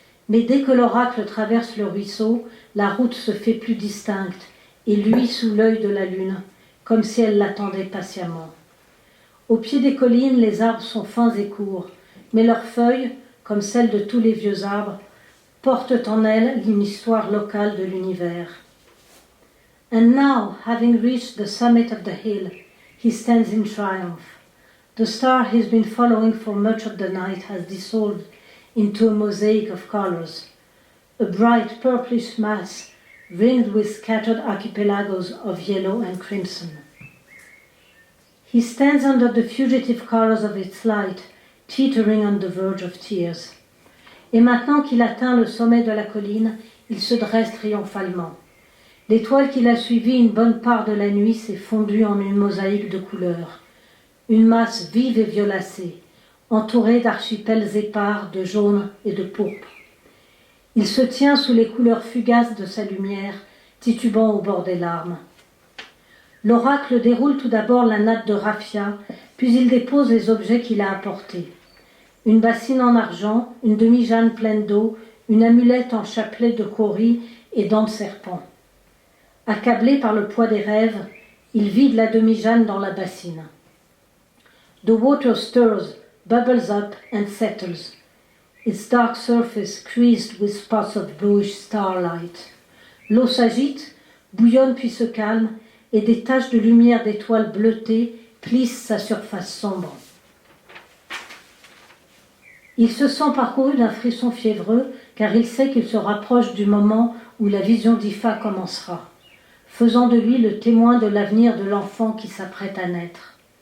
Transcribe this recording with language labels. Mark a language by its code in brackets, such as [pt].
[fr] Mais dès que l'oracle traverse le ruisseau, la route se fait plus distincte et luit sous l'œil de la lune, comme si elle l'attendait patiemment. Au pied des collines, les arbres sont fins et courts, mais leurs feuilles, comme celles de tous les vieux arbres, portent en elles une histoire locale de l'univers. [en] And now, having reached the summit of the hill, he stands in triumph. The star he's been following for much of the night has dissolved into a mosaic of colors, a bright purplish mass ringed with scattered archipelagos of yellow and crimson. He stands under the fugitive colors of its light, teetering on the verge of tears. [fr] Et maintenant qu'il atteint le sommet de la colline, il se dresse triomphalement. L'étoile qui l'a suivi une bonne part de la nuit s'est fondue en une mosaïque de couleurs, une masse vive et violacée, entourée d'archipels épars de jaune et de pourpre. Il se tient sous les couleurs fugaces de sa lumière, titubant au bord des larmes. L'oracle déroule tout d'abord la natte de raffia, puis il dépose les objets qu'il a apportés. Une bassine en argent, une demi-jeanne pleine d'eau, une amulette en chapelet de kauris et dents de serpent. Accablé par le poids des rêves, il vide la demi-jeanne dans la bassine. [en] The water stirs, bubbles up and settles, its dark surface creased with spots of bluish starlight. [fr] L'eau s'agite, bouillonne puis se calme, et des taches de lumière d'étoiles bleutées plissent sa surface sombre. Il se sent parcouru d'un frisson fiévreux, car il sait qu'il se rapproche du moment où la vision d'Ifa commencera, faisant de lui le témoin de l'avenir de l'enfant qui s'apprête à naître.